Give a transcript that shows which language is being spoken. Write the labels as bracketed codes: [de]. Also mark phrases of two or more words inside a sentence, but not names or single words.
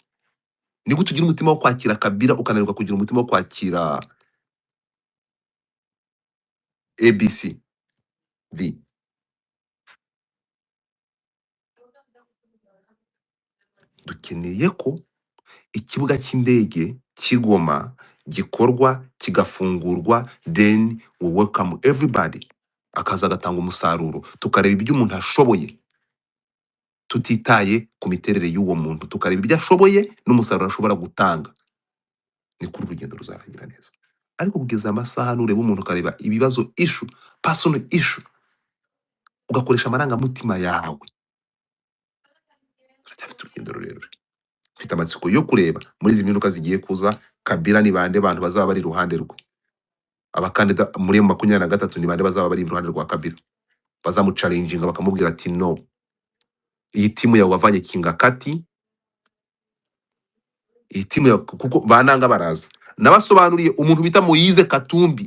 [rw] Ni gute ugira umutima wo kwakira Kabila ukananirwa kugira umutima wo kwakira ABCD? Dukeneye ko ikibuga cy'indege Kigoma gikorwa kigafungurwa, [en] then we welcome everybody, [rw] akaza agatanga umusaruro, tukareba ibyo umuntu ashoboye, tutitaye ku miterere y'uwo muntu, tukareba ibyo ashoboye n'umusaruro ashobora gutanga. Ni kuri urugendo ruzarangira neza. Ariko kugeza amasaha nureba umuntu ukareba ibibazo issue, [en] personal issue, [rw] ugakoresha amarangamutima yawe, turacyafite urugendo rurerure. Mfite amatsiko yo kureba muri izi mpinduka zigiye kuza, Kabila ni bande bantu bazaba bari iruhande rwe, abakandida muri 23 ni bande bazaba bari iruhande rwa Kabila, bazamucalenjinga bakamubwira ati no, iyi timu yawe wavanye Kingakati, iyi timu kuko bananga baraza nabasobanuriye umuntu bita Moise Katumbi.